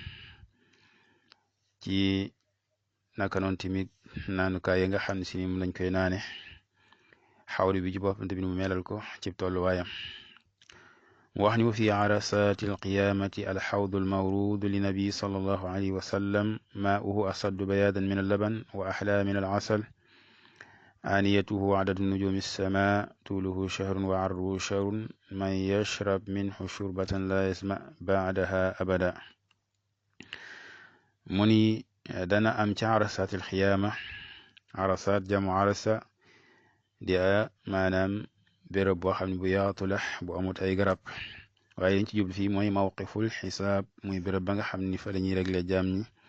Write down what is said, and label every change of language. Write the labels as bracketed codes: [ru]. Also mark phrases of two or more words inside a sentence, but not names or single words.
[wo] ci naka noonu tamit naanukaay yi nga xam ne si ni mu lañ koy naane xawri bi ci boppam tamit mu melal ko ci tolluwaayam mu wax ni [ar] وفي عرصات القيامة الحوض المورود للنبي صلى الله عليه وسلم ماؤه أشد بياضا من اللبن وأحلى من العسل آنيته عدد نجوم السماء طوله شهر وعرضه شهر من يشرب منه شربة لا يظمأ بعدها أبدا [wo] mu ni dana am ci [ar] عرصات القيامة [wo] arasaat jamu arasa di maanaam béréb boo xam ne bu yaatu la bu amut ay garab waaye liñ ci jublu fii mooy [ar] موقف الحساب [wo] muy béréb ba nga xam ni fa la ñuy réglé jaam ñi